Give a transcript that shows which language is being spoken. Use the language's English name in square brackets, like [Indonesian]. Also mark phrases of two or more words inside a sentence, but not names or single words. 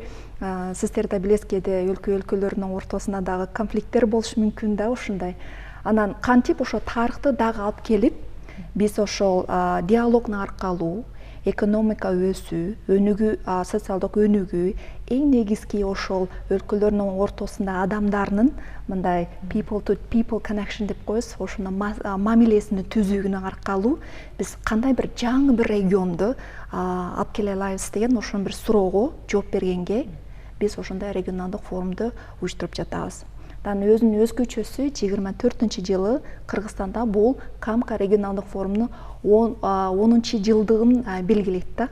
[Kyrgyz] Сиздер да билесиз, кээде өлкөлөрдүн ортосунда дагы конфликттер болушу мүмкүн да, ушундай. Анан кантип ошо тарыхты дагы алып келип, биз ошол диалогдун аркылуу экономика өсүү, социалдык өнүгүү, эң негизги ошол өлкөлөрдүн ортосунда адамдардын мындай [English] people to people connection [Kyrgyz] деп коебуз, ошондо мамилесин түзүүнүн аркылуу биз кандай бир жаңы бир регионду алып келе алабыз деген ошон бир суроого жооп бергенге биз ошондой регионалдык форумду уюштуруп жатабыз. Өзүнүн өзгөчөсү 24-жылы Кыргызстанда бул Камка регионалдык форумунун 10-жылдыгын белгилейт да.